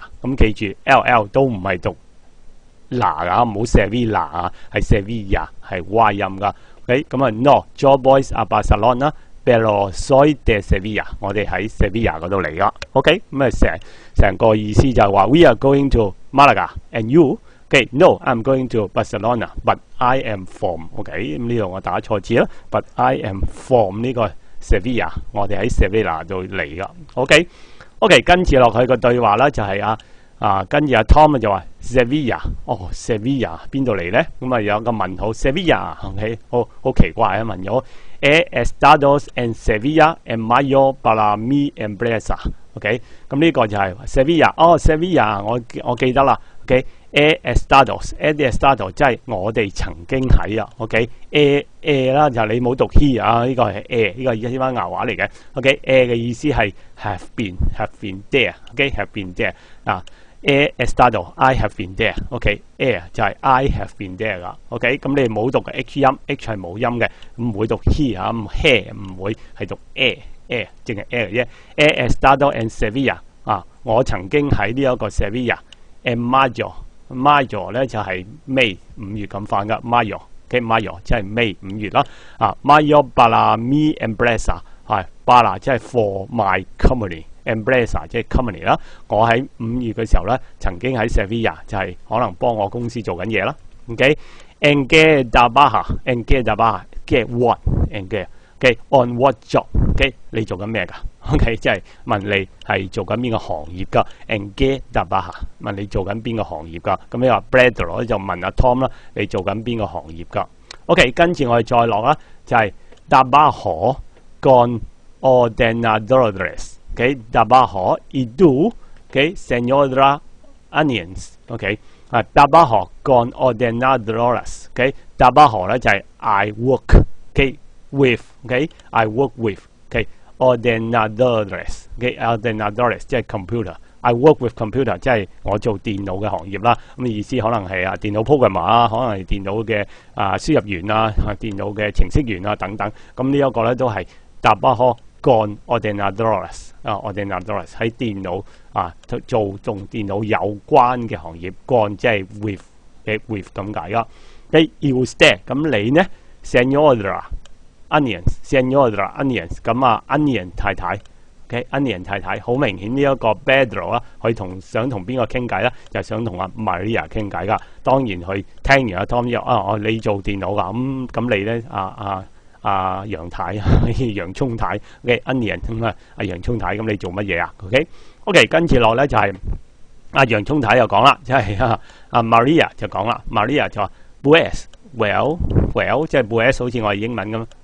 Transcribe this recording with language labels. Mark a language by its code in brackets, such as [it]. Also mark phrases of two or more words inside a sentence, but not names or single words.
[yue] 咁記住 LL 都唔係讀嗱噶，唔好 Sevilla 啊，係 Sevilla 係 Y 音噶。OK， 咁啊 No，Joy Boys [es] Barcelona。Pero soy de Sevilla， [yue] 我哋喺 Sevilla 嗰度嚟噶 ，OK， 咁啊成個意思就係話 [en] We are going to Malaga，and you，OK，No，I'm going to Barcelona，but I am from， [yue] OK， 咁呢度我打錯字啦 ， [en] but I am from [yue] 呢個 Sevilla， 我哋喺 Sevilla 度嚟噶 ，OK，跟住落去個對話啦，就係跟住阿 Tom 就話 Sevilla， Sevilla 邊度嚟咧？咁啊有個問號 Sevilla，OK， 好奇怪啊問咗。 [es] He estado en Sevilla en mayo para mi empresa。 [yue] OK， 咁呢個就係 Sevilla。Sevilla，我記得啦。OK，He estado 即係我哋曾經喺啊。OK，He 啦就你冇讀 he 啊，呢個係 He， 呢個係西班牙話嚟嘅。OK，He 嘅意思係 [en] have been there。 [yue] OK， [en] have been there [yue] 啊。 [es] He estado， [en] I have been there。 [yue] OK，He 就係 [en] I have been there [yue] 噶。OK， 咁你冇讀嘅 H 音 ，H 係冇音嘅，唔會讀 he 嚇，咁 he 唔會係讀 He， 淨係 He 嘅啫。 [es] He estado en Sevilla [yue] 我曾經喺呢一個 Sevilla。En mayo 咧就係 May 5月咁翻噶 ，Mayo 即係 May 5月啦。 [es] Mayo para mi empresa [yue] 係 para 即係 [en] for my company。 [yue] Empresa 即係 company 啦，我喺5月嘅時候咧，曾經喺 Sevilla 就係可能幫我公司做緊嘢啦。OK， [es] en qué [yue] trabaja， [en] get what， [es] en qué， [yue] OK， [en] on what job， [yue] OK， 你做緊咩㗎 ？OK， 即係問你係做緊邊個行業㗎 ？ [es] en qué trabaja， [yue] 問你做緊邊個行業㗎？咁你話 Pedro 就問阿 Tom 啦，你做緊邊個行業㗎 ？OK， 跟住我哋再落啦，就係 [es] trabajo con ordenadores。OK，trabajo y tú，OK，señora onions，OK，trabajo con ordenadores，OK，trabajo 咧就係 [en] I work， [es] OK with，OK， [en] I work with， [es] OK，ordenadores，OK，ordenadores 即係 computer， [en] I work with computer [yue] 即係我做電腦嘅行業啦。咁意思可能係電腦 programmer 啊，可能係電腦嘅輸入員啊，電腦嘅程式員啊等等。咁呢一個咧都係 trabajo。 [es] con ordenadores， [yue] ordenadores 喺電腦做同電腦有關嘅行業 ，con 即係 with 嘅 with 咁解噶。 [es] y usted [yue] 咁你呢 ？ [es] Señora onions， Señora onions [yue] 咁onion 太太 ，OK，onion 太太好明顯呢一個 Pedro 啦，佢想同邊個傾偈啦？就想同阿 Maria 傾偈噶。當然佢聽完阿 Tom 話你做電腦噶，咁你咧楊太洋葱太 ，OK，onion 咁洋葱太，咁你做乜嘢啊 ？OK，跟住落咧就係洋葱太又講啦，即係Maria 就講啦 ，Maria 就話 Well， 即係 Well 好似我哋英文咁